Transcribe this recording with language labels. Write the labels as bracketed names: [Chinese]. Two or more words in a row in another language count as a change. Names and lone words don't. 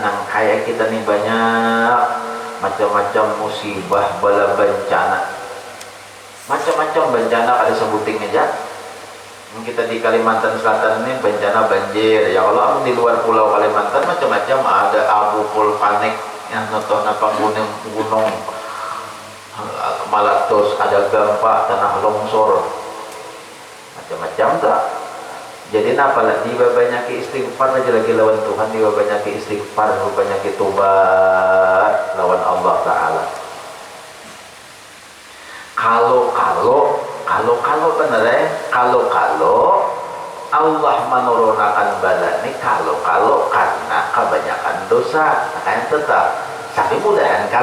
[Banjar] nang kayak kita nih banyak macam-macam musibah bala bencana macam-macam bencana ada sebuting aja kita di Kalimantan Selatan ini bencana banjir ya kalau di luar pulau Kalimantan macam-macam ada abu vulkanik yang nonton apa gunung meletus ada gempa tanah longsor macam-macam tak jadi apalah dia banyak istighfar aja lagi lawan Tuhan dia banyak istighfar banyak tobat lawan Allah Ta'ala kalau benar kalau Allah menurunkan bala ini kalau karena kebanyakan dosa akan tetap tapi mudahan